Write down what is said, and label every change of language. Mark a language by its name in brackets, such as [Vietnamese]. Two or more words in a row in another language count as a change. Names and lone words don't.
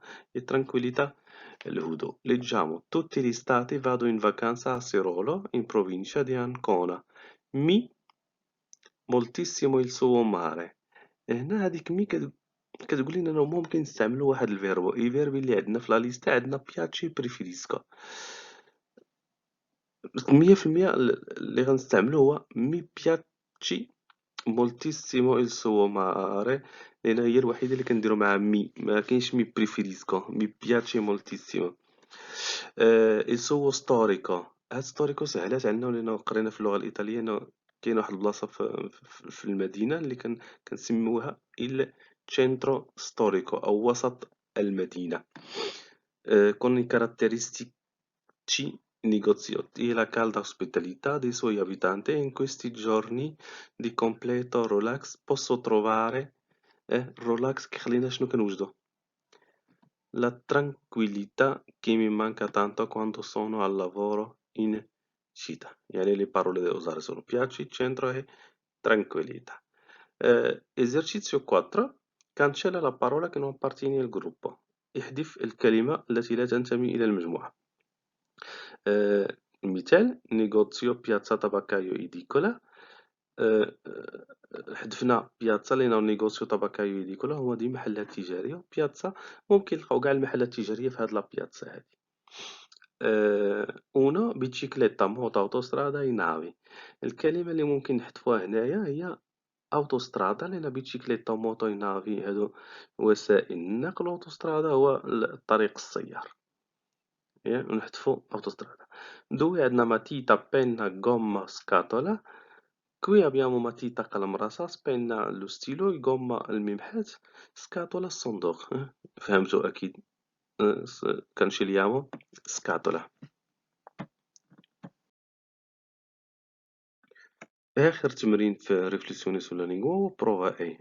[Italian] e tranquillità الهدوء. leggiamo tutti gli stati vado in vacanza a Sirolo in provincia di Ancona. mi moltissimo il suo mare. [Arabic] هنا هاديك مي كتقول لنا انه ممكن نستعملوا واحد [Italian] il verbo i verbi [Arabic] اللي عندنا في [Italian] la lista [Arabic] عندنا [Italian] piace preferisca [Arabic] 100% اللي غنستعملو هو [Italian] mi piace moltissimo il suo mare [Arabic] لان هي الوحيده اللي كنديرو مع مي ما كاينش [Italian] mi preferisco mi piace moltissimo. il suo storico [Arabic] هاد ستوريكو سهلات عندنا ولينا قرينا في اللغه الايطاليه انه كاين واحد البلاصه في المدينه اللي كنسميوها [Italian] il centro storico [Arabic] أو وسط المدينة. [Italian] con i caratteristici negoziotti e la calda ospitalità dei suoi abitanti in questi giorni di completo relax posso trovare relax [Arabic] كيخلينا شنو كنوجدو [Italian] la tranquillità che mi manca tanto quando sono al lavoro in città. يعني le parole da usare sono piaci, centro e tranquillità. esercizio 4 cancella la parola che non appartiene al gruppo. [Arabic] احذف الكلمة التي لا تنتمي إلى المجموعة. [Italian] مثال negozio piazza tabaccaio edicola. [Arabic] حذفنا بياتزا لأنه [Italian] negozio tabaccaio edicola [Arabic] هما دي محلات تجارية. بياتزا ممكن نلقاو قاع المحلات التجارية في هاد [Italian] la piazza [Arabic] هادي. [Italian] una bicicletta moto autostrada in nave. [Arabic] الكلمة اللي ممكن نحذفوها هنايا هي autostrada لأن بيتشيكليتا وموطو ينافي هادو وسائل النقل. أوتوسترادا هو الطريق السيار. نحذفو أوتوسترادا. [Italian] دوي عندنا matita penna gomma scatola. كوي abbiamo matita [Arabic] قلم رصاص [Italian] penna lo stilo gomma الممحات سكاتولا الصندوق. [Arabic] فهمتو أكيد كانشيليامو سكاتولا. آخر تمرين في [Italian] riflessione sulla lingua [Arabic] هو [Italian] prova E.